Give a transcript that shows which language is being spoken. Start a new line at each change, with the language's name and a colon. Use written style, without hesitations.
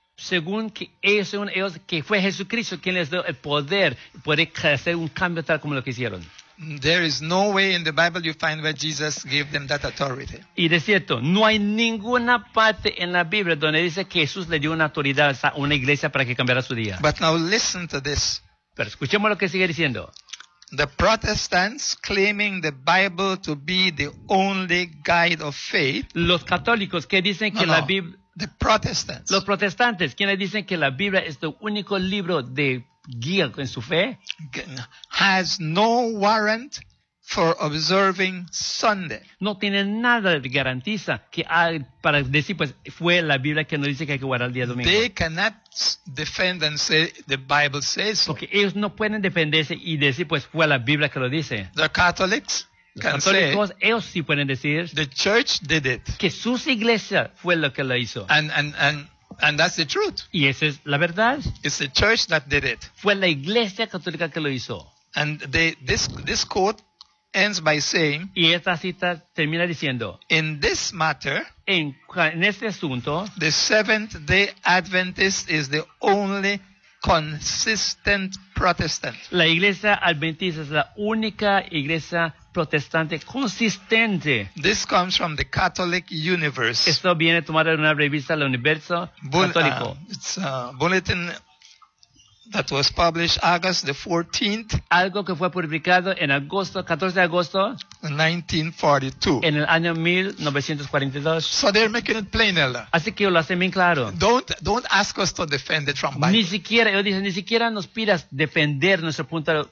Spanish: Según que ellos, según ellos, que fue Jesucristo quien les dio el poder, puede hacer un cambio tal como lo que hicieron.
English: There is no way in the Bible you find where Jesus gave them that authority.
Spanish: Y de cierto, no hay ninguna parte en la Biblia donde dice que Jesús le dio una autoridad a una iglesia para que cambiara su día.
English: But now listen to this.
Spanish: Pero escuchemos lo que sigue diciendo.
English: The Protestants claiming the Bible to be the only guide of faith.
Spanish: Los católicos que dicen que la Biblia.
English: The Protestants.
Spanish: Los protestantes, quienes dicen que la Biblia es el único libro de guía en su fe,
English: has no warrant for observing Sunday.
Spanish: No tiene nada que garantiza que hay, para decir pues fue la Biblia que nos dice que hay que guardar el día domingo.
English: They cannot defend and say the Bible says so.
Spanish: Porque ellos no pueden defenderse y decir pues fue la Biblia que lo dice.
English: The Catholics.
Spanish: Entonces ellos sí pueden decir
English: the church did it.
Spanish: Que su iglesia fue la que lo hizo.
English: And that's the truth.
Spanish: Y esa es la verdad.
English: It's the church that did it.
Spanish: Fue la iglesia católica que lo hizo.
English: And this quote ends by saying.
Spanish: Y esta cita termina diciendo.
English: In this matter.
Spanish: En este asunto.
English: The Seventh Day Adventist is the only consistent Protestant.
Spanish: La iglesia adventista es la única iglesia protestante consistente.
English: This comes from the Catholic Universe.
Spanish: Esto viene tomado de una revista del Universo Católico.
English: It's a bulletin that was published August the 14th.
Spanish: Algo que fue publicado en agosto, 14 de agosto.
English: 1942.
Spanish: En el año 1942.
English: So they're making it plain, Ella.
Spanish: Así que lo hacen bien claro.
English: Don't ask us to defend it from Bible.
Spanish: Ni siquiera, ellos dicen, ni siquiera nos pidas defender nuestro punto